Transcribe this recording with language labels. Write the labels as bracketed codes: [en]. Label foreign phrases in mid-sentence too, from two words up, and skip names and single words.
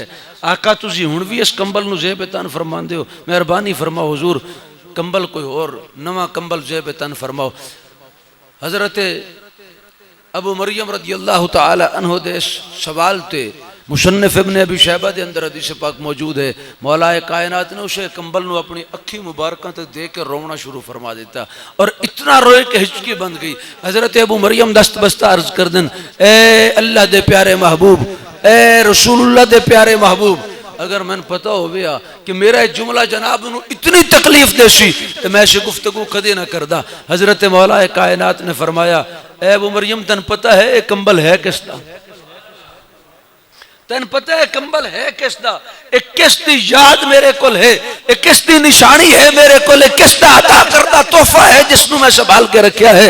[pa] آقا تسی ہن بھی اس کمبل نو زیب تن فرمان دیو، مہربانی فرماؤ حضور کمبل کوئی اور نواں کمبل زیب تن فرماؤ۔ حضرت ابو مریم [ar] رضی اللہ تعالی عنہ [pa] دے اس سوال تے مصنف ابن ابی شیبہ دے اندر حدیث پاک موجود ہے، مولا کائنات نے اسے کمبل نو اپنی اکھی مبارکہ تے دے کے رونا شروع فرما دیتا اور اتنا روئے کہ ہچکی بند گئی۔ حضرت ابو مریم دست بستہ عرض کر دن اے اللہ دے پیارے محبوب، اے رسول اللہ دے پیارے محبوب، اگر میں پتہ ہو گیا کہ میرا جملہ جناب نو اتنی تکلیف دے سی تو میں سے گفتگو کدی نہ کردا۔ حضرت مولا کائنات نے فرمایا اے ابو مریم تن پتہ ہے یہ کمبل ہے کس دا؟ تن پتہ ہے کمبل ہے کس دا؟ ایک کس دی یاد میرے کول ہے، ایک کس دی نشانی ہے میرے کول، ایک کس دا عطا کردہ تحفہ ہے جس نو میں سنبھال کے رکھیا ہے۔